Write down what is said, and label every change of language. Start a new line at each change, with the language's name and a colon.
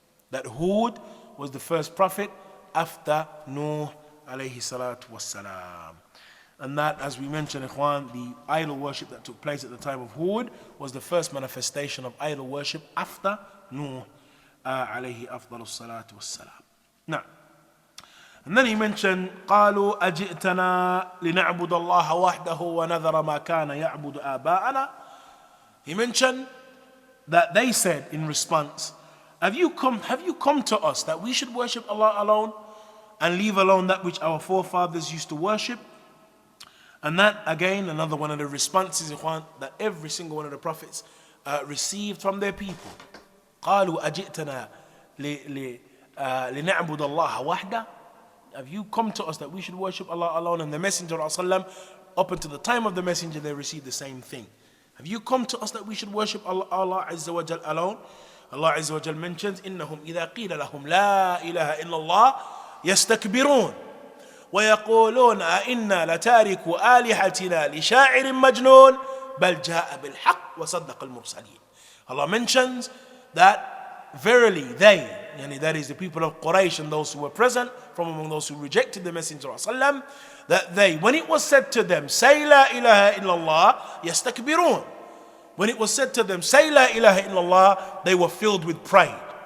English: That Hud was the first prophet after Nuh alayhi salatu wasalam. And that, as we mentioned, ikhwan, the idol worship that took place at the time of Hud was the first manifestation of idol worship after Nuh
Arabic: alayhi afdalus salatu wassalam.
English: Now, and then he mentioned
Arabic: قالوا أجئتنا لنعبد الله وحده ونذر ما كان يعبد آباءنا.
English: He mentioned that they said in response, have you come to us that we should worship Allah alone and leave alone that which our forefathers used to worship? And that again, another one of the responses that every single one of the prophets received from their people.
Arabic: قالوا أجئتنا لنعبد الله وحده.
English: Have you come to us that we should worship Allah alone? And the Messenger ﷺ, up until the time of the Messenger, they received the same thing. Have you come to us that we should worship Allah Azza wa Jal alone? Allah Azza wa Jal mentions,
Arabic: إنهم إذا قيل لهم لا إله إلا الله يستكبرون ويقولون أئنا لتاركوا آلهتنا لشاعر مجنون بل جاء بالحق وصدق المرسلين.
English: Allah mentions that verily they, yani that is the people of Quraysh and those who were present from among those who rejected the Messenger ﷺ, that they, when it was said to them, say la ilaha illallah, yastakbirun. When it was said to them, say la ilaha illallah, they were filled with pride.